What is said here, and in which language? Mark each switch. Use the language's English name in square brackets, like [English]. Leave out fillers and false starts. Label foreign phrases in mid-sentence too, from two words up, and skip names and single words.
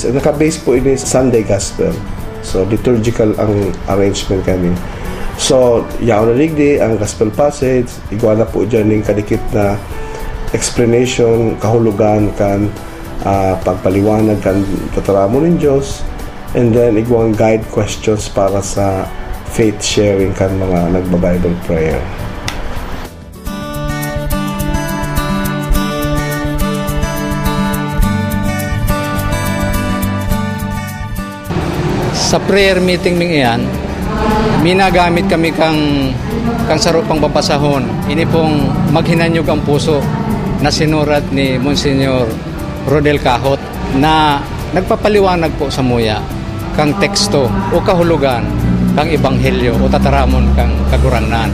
[Bikol] Naka-base po ini [English] Sunday Gospel. [Bikol] So, liturgical ang arrangement kami. So, yaon na digdi ang [English] Gospel passage, [Bikol] igwa na po dyan yung kadikit na explanation, kahulugan kan pagpaliwanag kan tataramo ng Diyos, and then igwang [English] guide questions [Bikol] para sa [English] faith sharing [Bikol] kan mga nagba-Bible prayer. Sa [English] prayer meeting [Bikol] ming iyan, minagamit kami kang sarupang babasahon. Ini pong Maghinanyog ang Puso na sinurat ni Monsignor Rodel Cahot, na nagpapaliwanag po sa muya kang teksto o kahulugan kang ebanghelyo o tataramon kang kagurangnan.